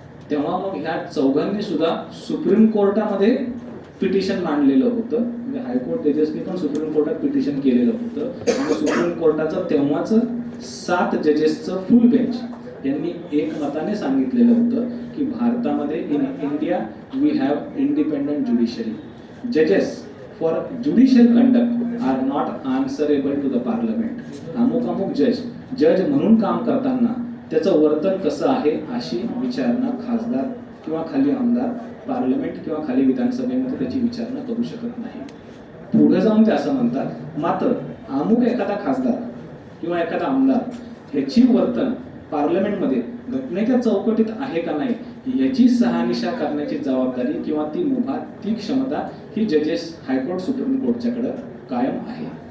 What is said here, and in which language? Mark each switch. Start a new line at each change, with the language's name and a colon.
Marathi: तेव्हा मग ह्या चौघांनी सुद्धा सुप्रीम कोर्टामध्ये पिटिशन मांडलेलं होतं, म्हणजे हायकोर्ट जजेसनी पण सुप्रीम कोर्टात पिटिशन केलेलं होतं आणि सुप्रीम कोर्टाचं तेव्हाच 7 जजेसचं फुल बेंच यांनी एकमताने सांगितलेलं होतं की भारतामध्ये
English: In India we have independent judiciary. जजेस for judicial conduct R not answerable to the parliament.
Marathi: अमुक जज म्हणून काम करताना त्याचं वर्तन कसं आहे अशी विचारणा खासदार किंवा खाली आमदार, पार्लमेंट किंवा खाली विधानसभेमध्ये त्याची विचारणा करू शकत नाही. पुढे जाऊन ते असं म्हणतात, मात्र अमुक एखादा खासदार किंवा एखादा आमदार ह्याची वर्तन पार्लमेंटमध्ये घटनेच्या चौकटीत आहे का नाही याची शहानिशा करण्याची जबाबदारी किंवा ती मुभा, ती क्षमता ही जजेस हायकोर्ट, सुप्रीम कोर्टच्याकडे कायम आहे.